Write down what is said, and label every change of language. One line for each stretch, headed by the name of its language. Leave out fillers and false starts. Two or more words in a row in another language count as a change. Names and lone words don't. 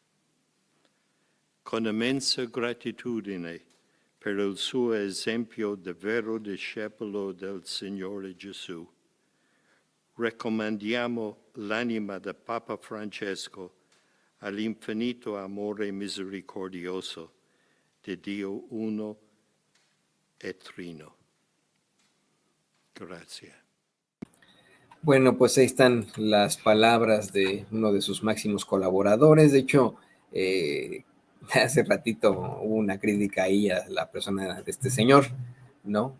Italian: Con immensa gratitudine per il suo esempio di vero discepolo del Signore Gesù, raccomandiamo l'anima del Papa Francesco all'infinito amore misericordioso de Dio uno e trino.
Spanish: Gracias. Bueno, pues ahí están las palabras de uno de sus máximos colaboradores. De hecho, hace ratito hubo una crítica ahí a la persona de este señor, ¿no?